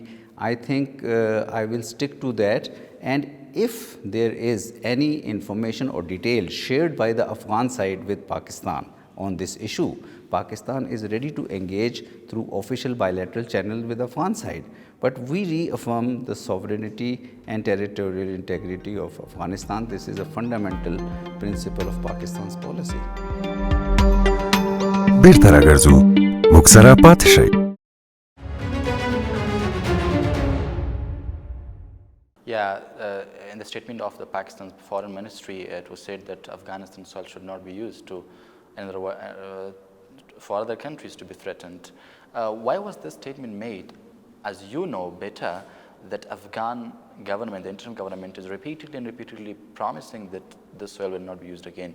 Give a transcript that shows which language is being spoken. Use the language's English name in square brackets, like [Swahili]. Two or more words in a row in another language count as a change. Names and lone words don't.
[English] I think I will stick to that, and if there is any information or detail shared by the Afghan side with Pakistan on this issue, Pakistan is ready to engage through official bilateral channel with the Afghan side. But we reaffirm the sovereignty and territorial integrity of Afghanistan. This is a fundamental principle of Pakistan's policy. [Pashto] بیرته راګرځو. موږ سره پاتې شئ. [English] Yeah, in the statement of the Pakistan Foreign Ministry, it was said that Afghanistan soil should not be used to for other countries to be threatened. Why was this statement made? As you know better, that Afghan government, the interim government, is repeatedly promising that this soil will not be used again.